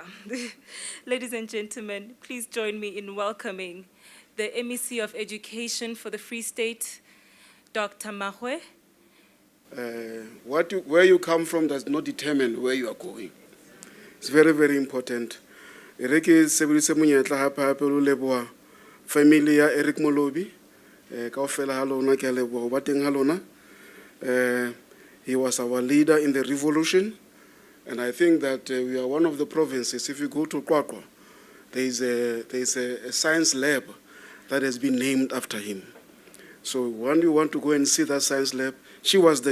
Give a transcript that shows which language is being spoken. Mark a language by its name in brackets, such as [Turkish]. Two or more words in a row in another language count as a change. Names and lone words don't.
[English] Ladies and gentlemen, please join me in welcoming the MEC of Education for the Free State, Dr. Makgoe. Where you come from does not determine where you are going. It's very, very important. [Southern Sotho] Eric sebedise monyetla hape lo leboha family ya Eric Molobi kaofela ha lona ke a leboha ho ba teng ha lona. [English] He was our leader in the revolution, and I think that we are one of the provinces. If you go to Qwaqwa, there is a science lab that has been named after him. So when you want to go and see that science lab, she was there.